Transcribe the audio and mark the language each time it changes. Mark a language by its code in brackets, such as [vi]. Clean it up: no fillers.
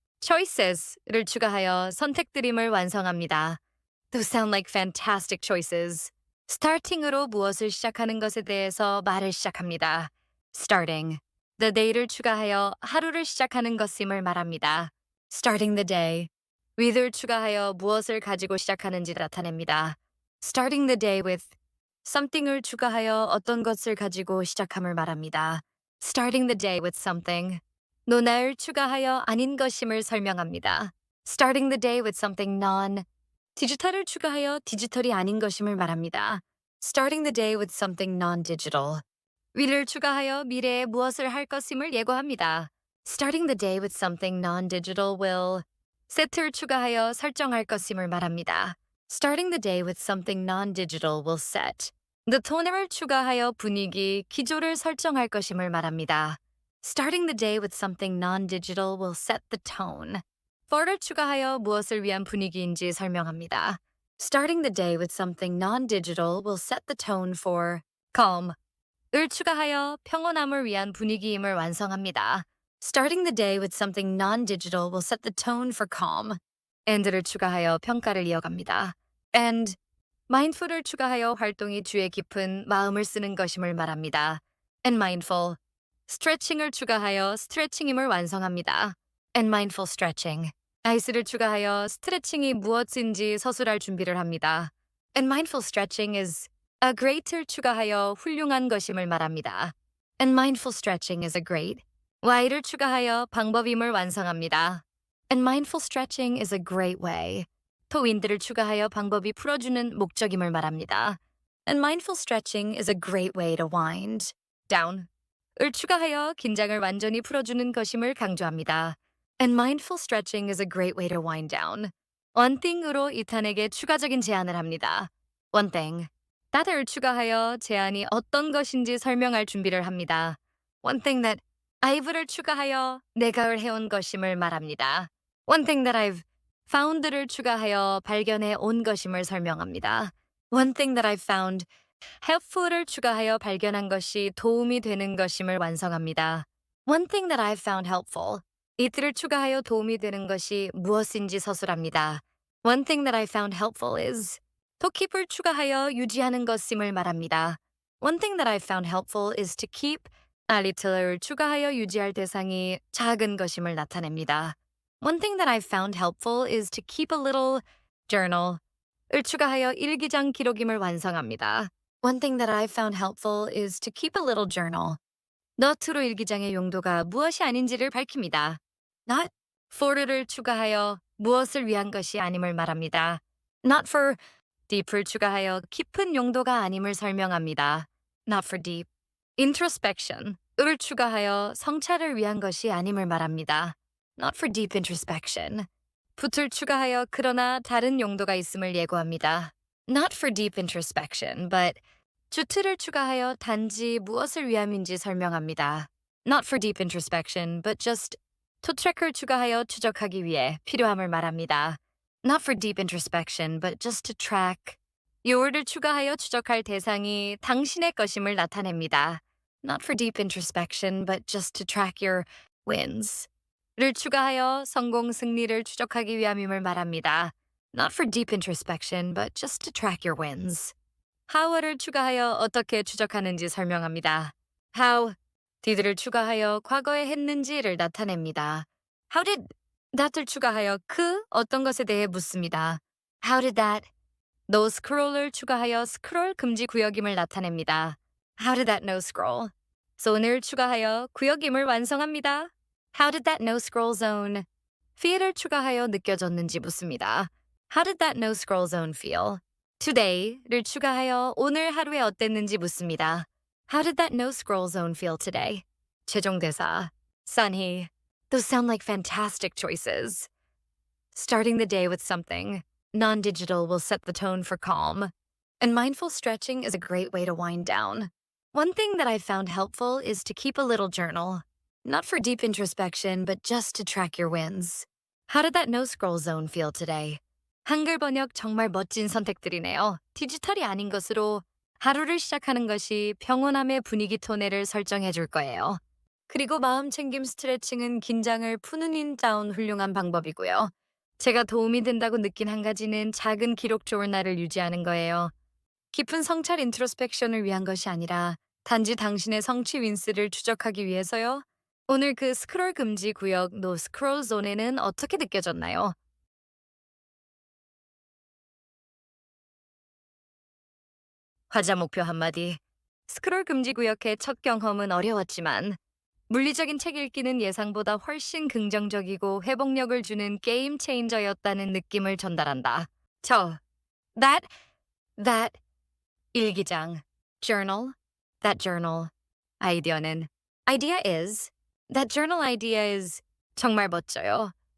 [ko] choices를 추가하여 선택드림을 완성합니다. [en] those sound like fantastic choices. [ko] starting으로 무엇을 시작하는 것에 대해서 말을 시작합니다. [en] starting. [ko] the day를 추가하여 하루를 시작하는 것임을 말합니다. [en] starting the day. [ko] with를 추가하여 무엇을 가지고 시작하는지 나타냅니다. [en] starting the day with something [ko] 을 추가하여 어떤 것을 가지고 시작함을 말합니다. [en] starting the day with something. [ko] 논아를 추가하여 아닌 것임을 설명합니다. [en] starting the day with something non. [ko] 디지털을 추가하여 디지털이 아닌 것임을 말합니다. [en] starting the day with something non-digital. [ko] will을 추가하여 미래에 무엇을 할 것임을 예고합니다. [en] starting the day with something non-digital will. [ko] set를 추가하여 설정할 것임을 말합니다. [en] starting the day with something non-digital will set. [ko] the tone을 추가하여 분위기, 기조를 설정할 것임을 말합니다. [en] starting the day with something non-digital will set the tone. [ko] for를 추가하여 무엇을 위한 분위기인지 설명합니다. [en] starting the day with something non-digital will set the tone for calm. [ko] 을 추가하여 평온함을 위한 분위기임을 완성합니다. [en] starting the day with something non-digital will set the tone for calm. [ko] and를 추가하여 평가를 이어갑니다. [en] and mindful [ko] 을 추가하여 활동이 주의 깊은 마음을 쓰는 것임을 말합니다. [en] and mindful. [ko] stretching을 추가하여 스트레칭임을 완성합니다. [en] and mindful stretching. [ko] 아이스를 추가하여 스트레칭이 무엇인지 서술할 준비를 합니다. [en] and mindful stretching is a great를 [ko] 추가하여 훌륭한 것임을 말합니다. [en] and mindful stretching is a great. [ko] why를 추가하여 방법임을 완성합니다. [en] and mindful stretching is a great way. to wind [ko] 를 추가하여 방법이 풀어주는 목적임을 말합니다. [en] and mindful stretching is a great way to wind down. [ko] 을 추가하여 긴장을 완전히 풀어주는 것임을 강조합니다. [en] and mindful stretching is a great way to wind down. one thing [ko] 으로 이탄에게 추가적인 제안을 합니다. [en] one thing. [ko] that을 추가하여 제안이 어떤 것인지 설명할 준비를 합니다. [en] one thing that I've [ko] 를 추가하여 내가 해온 것임을 말합니다. [en] one thing that I've found [ko] 를 추가하여 발견해 온 것임을 설명합니다. [en] one thing that I've found helpful [ko] 을 추가하여 발견한 것이 도움이 되는 것임을 완성합니다. [en] one thing that I've found helpful. [ko] 이틀을 추가하여 도움이 되는 것이 무엇인지 서술합니다. [en] one thing that I found helpful is to keep을 [ko] 추가하여 유지하는 것임을 말합니다. [en] one thing that I found helpful is to keep a little을 [ko] 추가하여 유지할 대상이 작은 것임을 나타냅니다. [en] one thing that I found helpful is to keep a little journal. [ko] 을 추가하여 일기장 기록임을 완성합니다. [en] one thing that I found helpful is to keep a little journal. [ko] not로 일기장의 용도가 무엇이 아닌지를 밝힙니다. [en] not for [ko] 를 추가하여 무엇을 위한 것이 아님을 말합니다. [en] not for deep [ko] 을 추가하여 깊은 용도가 아님을 설명합니다. [en] not for deep. introspection. [ko] 을 추가하여 성찰을 위한 것이 아님을 말합니다. [en] not for deep introspection. [ko] put을 추가하여 그러나 다른 용도가 있음을 예고합니다. [en] not for deep introspection, but [ko] 주트를 추가하여 단지 무엇을 위함인지 설명합니다. [en] not for deep introspection, but just to track을 [ko] 추가하여 추적하기 위해 필요함을 말합니다. [en] not for deep introspection, but just to track. [ko] your를 추가하여 추적할 대상이 당신의 것임을 나타냅니다. [en] not for deep introspection, but just to track your wins. [ko] 를 추가하여 성공 승리를 추적하기 위함임을 말합니다. [en] not for deep introspection, but just to track your wins. [ko] how를 추가하여 어떻게 추적하는지 설명합니다. [en] how, did [ko] 를 추가하여 과거에 했는지를 나타냅니다. [en] how did that [ko] 을 추가하여 그 어떤 것에 대해 묻습니다. [en] how did that, no scroll [ko] 을 추가하여 스크롤 금지 구역임을 나타냅니다. [en] how did that no scroll, zone을 [ko] 추가하여 구역임을 완성합니다. [en] how did that no scroll zone, feel을 [ko] 추가하여 느껴졌는지 묻습니다. [en] how did that no scroll zone feel? [ko] today를 추가하여 오늘 하루에 어땠는지 묻습니다. [en] how did that no scroll zone feel today? [ko] 최종 대사, [en] sunny. Those sound like fantastic choices. Starting the day with something non-digital will set the tone for calm. And mindful stretching is a great way to wind down. One thing that I found helpful is to keep a little journal. Not for deep introspection, but just to track your wins. How did that no scroll zone feel today? [ko] 한글 번역 정말 멋진 선택들이네요. 디지털이 아닌 것으로 하루를 시작하는 것이 평온함의 분위기 톤을 설정해 줄 거예요. 그리고 마음 챙김 스트레칭은 긴장을 푸는 인다운 훌륭한 방법이고요. 제가 도움이 된다고 느낀 한 가지는 작은 기록 조urnal을 유지하는 거예요. 깊은 성찰 인트로스펙션을 위한 것이 아니라 단지 당신의 성취 윈스를 추적하기 위해서요. 오늘 그 스크롤 금지 구역 노 스크롤 존에는 어떻게 느껴졌나요? 화자 목표 한마디. 스크롤 금지 구역의 첫 경험은 어려웠지만 물리적인 책 읽기는 예상보다 훨씬 긍정적이고 회복력을 주는 게임 체인저였다는 느낌을 전달한다. 저, that, that, 일기장, journal, that journal, 아이디어는, idea is, [en] that journal idea is, [ko] 정말 멋져요.